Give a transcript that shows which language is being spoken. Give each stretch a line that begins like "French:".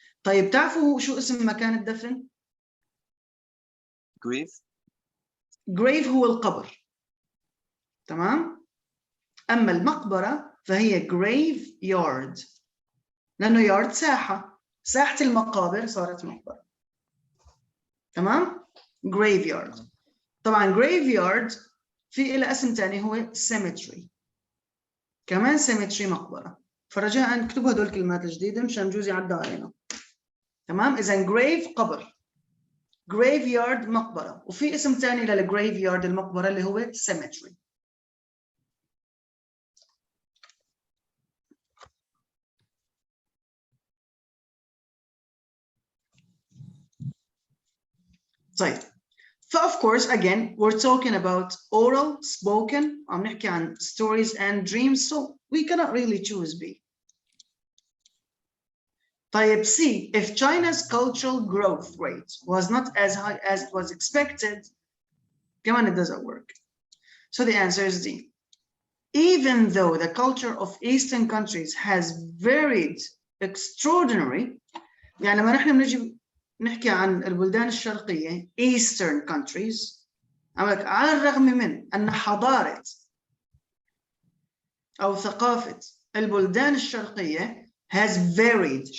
Arabic: طيب تعرفوا شو اسم مكان الدفن؟
English: grave.
Arabic: grave هو القبر. تمام؟ أما المقبرة فهي graveyard. لأنه yard ساحة المقابر صارت مقبرة. تمام؟ graveyard. طبعا graveyard في إلى اسم تاني هو cemetery. كمان cemetery مقبرة. فرجاء اكتبوا هدول الكلمات الجديدة مشان جوزي عدى علينا. تمام؟ إذا grave قبر. graveyard مقبرة. وفي اسم تاني للgraveyard المقبرة اللي هو cemetery. طيب.
English: Of course, again, we're talking about oral, spoken.
Arabic: عم نحكي عن
English: stories and dreams, so we cannot really choose B. طيب C, if China's cultural growth rate was not as high as it was expected,
Arabic: كمان
English: it doesn't work. So the answer is D. Even though the culture of Eastern countries has varied extraordinary,
Arabic: يعني لما نحن بنجي نحكي عن البلدان الشرقية
English: Eastern countries
Arabic: على الرغم من أن حضارة أو ثقافة البلدان الشرقية
English: has varied.